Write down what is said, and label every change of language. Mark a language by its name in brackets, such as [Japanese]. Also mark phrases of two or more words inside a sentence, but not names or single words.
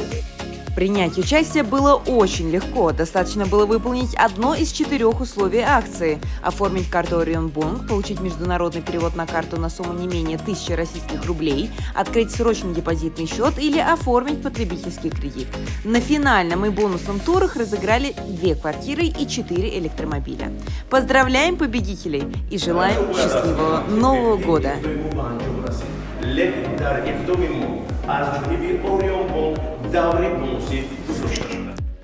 [Russian] Принять участие было очень легко. Достаточно было выполнить одно из 4 условий акции: оформить карту Орион Бонк, получить международный перевод на карту на сумму не менее 1000 российских рублей, открыть срочный депозитный счет или оформить потребительский кредит. На финальном и бонусном турах разыграли 2 квартиры и 4 электромобиля. Поздравляем победителей и желаем счастливого Нового года! [Persian] در اقدام ما از جانب اوریون بانک دوره بونوسی گذاشته شده.